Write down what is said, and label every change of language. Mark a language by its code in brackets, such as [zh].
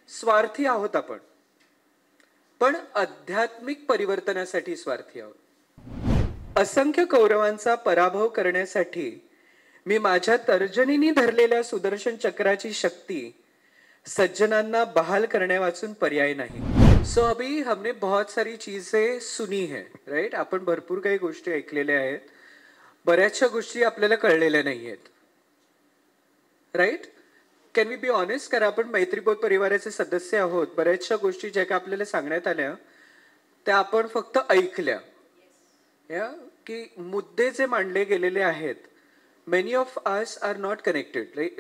[mr] स्वार्थी आहोत आपण, पण आध्यात्मिक परिवर्तनासाठी स्वार्थी आहोत. असंख्य कौरवांचा पराभव करण्यासाठी मी माझ्या तर्जनीने धरलेल्या सुदर्शन चक्राची शक्ती सज्जनांना बहाल करण्यावाचून पर्याय नाही. [hi] सो अभी हमने बहुत सारी चीजें सुनी है, राइट? [mr] आपण भरपूर काही गोष्टी ऐकलेल्या आहेत, बऱ्याचशा गोष्टी आपल्याला कळलेल्या नाही आहेत, right? [en] Can we be honest? [mr] कारण आपण मैत्रीबोध परिवाराचे सदस्य आहोत. बऱ्याचशा गोष्टी ज्या का आपल्याला सांगण्यात आल्या त्या आपण फक्त ऐकल्या, या की मुद्दे जे मांडले गेलेले आहेत, [en] Many of us are not connected.